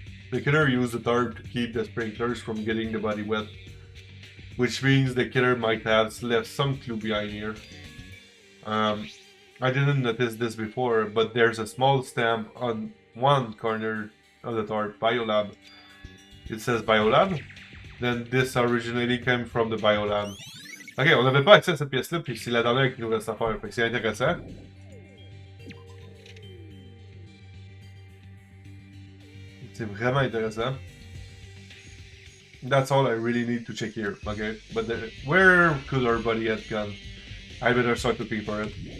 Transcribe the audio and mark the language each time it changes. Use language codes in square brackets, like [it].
[en] The killer used the tarp to keep the sprinklers from getting the body wet, which means the killer might have left some clue behind here. I didn't notice this before, but there's a small stamp on one corner of the tarp, Biolab. It says Biolab? Then this originally came from the Biolab. [fr] Ok, on n'avait pas accès à cette pièce-là, puis c'est la dernière qui nous reste à faire, fait que c'est intéressant. C'est vraiment intéressant. [en] That's all I really need to check here, okay? But where could our body have gone? I better start looking for it.